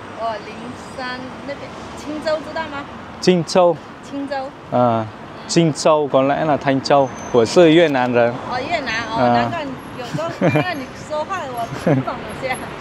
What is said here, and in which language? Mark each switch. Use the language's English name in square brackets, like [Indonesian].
[Chinese] 我灵山那边，青州知道吗？荆州。青州。 [Vietnamese] 荆州 có lẽ là Thanh Châu. [Chinese] 我是越南人。越南难怪有时候看到你说话我不懂有些。